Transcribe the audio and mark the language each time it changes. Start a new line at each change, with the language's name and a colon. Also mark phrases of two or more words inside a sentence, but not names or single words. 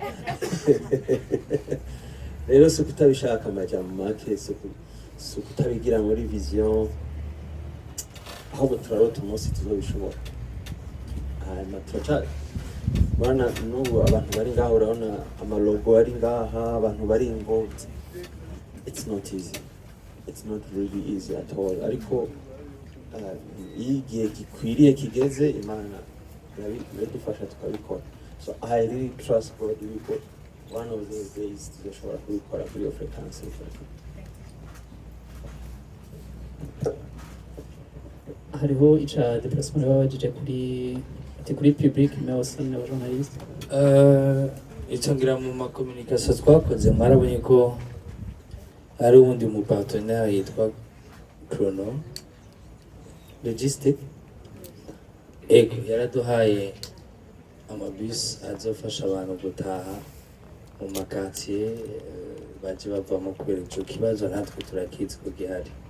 Rundi: rero si ukutabishaka amajambo make si ukutabigira muri vision ahubwo turarota umunsi tuzobishobora hanyuma turacari bana n'ubu abantu bari ngaha urabona amalogo ari ngaha abantu bari involved.
English: It's not easy. It's not really easy at all.
Rundi: Ariko igihe gikwiriye kigeze Imana iradufasha tukabikora.
English: So I really trust God yuko one of those days
Rundi: tuzoshobora kubikora kuri iyo
English: frequency.
Rundi: hariho ica déplacement babajije kuri public
French: mais aussi
Rundi: na journaliste icyo ngira mu makomunikasiyo twakoze mwarabonye ko hari ubundi mu partenaire yitwa Chrono Logistic ego yaraduhaye amabus azofasha abantu gutaha mu makatiye baje bavamo kubera ico kibazo natwe turakizi ko gihari.